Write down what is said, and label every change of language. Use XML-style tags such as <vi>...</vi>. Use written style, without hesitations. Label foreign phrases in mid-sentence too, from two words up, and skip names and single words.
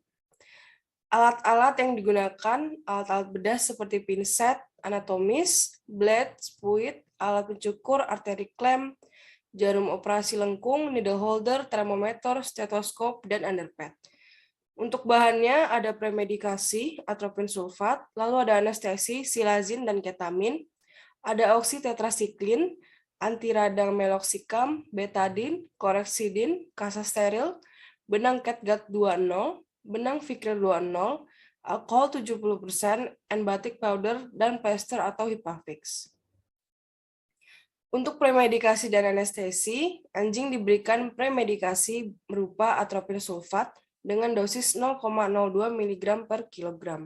<id>Alat-alat yang digunakan, alat-alat bedah seperti pinset, anatomis, blade, spuit, alat pencukur, arteri klem, jarum operasi lengkung,</id> <en>needle holder,</en> <id>termometer, stetoskop, dan underpad. Untuk bahannya ada premedikasi, atropin sulfat, lalu ada anestesi, silazin, dan ketamin, ada oksitetrasiklin, antiradang meloxicam, betadin, koreksidin, kasasteril, benang catgut 20, benang Vicryl 20, alkohol 70%, and batik powder, dan plaster atau Hipafix. Untuk premedikasi dan anestesi, anjing diberikan premedikasi berupa atropin sulfat dengan dosis 0,02 mg per kilogram.</id>